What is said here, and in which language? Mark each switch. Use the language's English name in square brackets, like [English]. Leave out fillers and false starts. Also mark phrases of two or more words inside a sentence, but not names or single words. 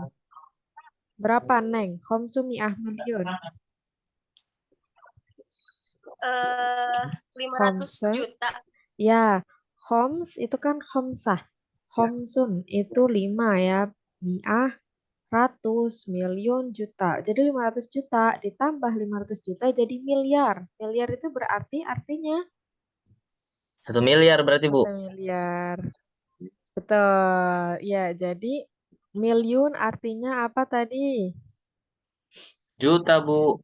[Indonesian] Berapa, Neng? [Arabic] خمس مئة مليون. [Indonesian] 500 Homse. juta. Ya, homs itu kan homsah. Homsun itu 5 ya. Mi'ah, ratus, miliun, juta. Jadi 500 juta ditambah 500 juta jadi miliar. Miliar itu berarti artinya 1 miliar berarti, Bu. 1 miliar. Betul. Ya, jadi miliun artinya apa tadi? Juta, Bu.